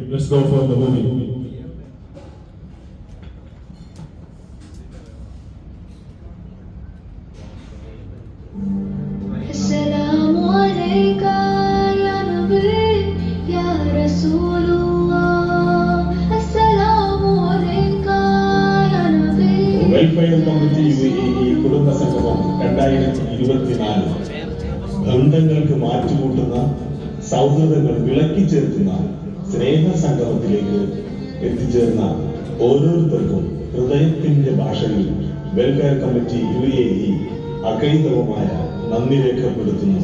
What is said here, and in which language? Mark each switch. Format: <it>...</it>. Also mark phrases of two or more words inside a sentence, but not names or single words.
<en>let's go for the movie.</en> <ar>السلام عليك يا نبي يا رسول الله. السلام عليك يا نبي.</ar> <en>welfare committee</en> <ml>UAE കുടുംബ സംഗമം 2024 ബന്ധങ്ങൾക്ക് മാറ്റുകൂട്ടുന്ന, സൗഹൃദങ്ങൾ വിളക്കി ചേർക്കുന്ന സ്നേഹ സംഗമത്തിലേക്ക് എത്തിച്ചേർന്ന ഓരോരുത്തർക്കും ഹൃദയത്തിന്റെ ഭാഷയിൽ</ml> <en>welfare committee</en> <ml>UAE അകൈതവമായ നന്ദി രേഖപ്പെടുത്തുന്നു.</ml>